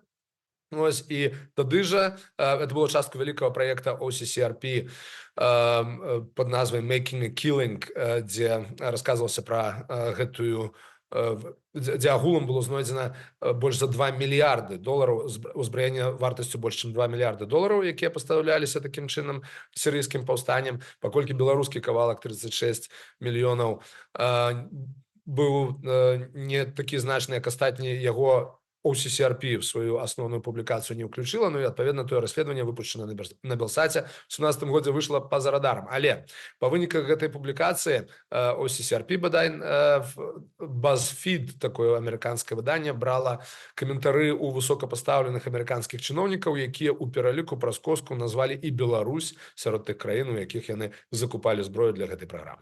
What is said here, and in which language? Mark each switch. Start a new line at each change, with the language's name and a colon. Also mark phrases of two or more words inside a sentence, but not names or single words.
Belarusian: Ось, і тады жа
Russian: это было
Belarusian: частка вялікага праекта OCCRP под назвай Making a Killing, дзе расказвалася пра гэтую, дзе агулам было знойдзена больш за 2 мільярды долараў узбраення вартасцю больш чым 2 мільярды долараў, якія пастаўляліся такім чынам сірыйскім паўстаннем, паколькі беларускі кавалак 36 мільёнаў быў не такі значны, як астатні, яго OCCRP
Russian: в свою
Belarusian: асноўную публікацыю не ўключыла, і, адпаведна, тое расследаванне, выпушчана на Белсаце, у 2017 годзе выйшла па-за радарам. Але па выніках гэтай публікацыі OCCRP, бадай, BuzzFeed, такое амерыканскае выданне, брала каментары ў высокапастаўленых амерыканскіх чыноўнікаў, якія ў пераліку праз коску назвалі і Беларусь сярод тых краін, у якіх яны закупалі зброю для гэтай праграмы.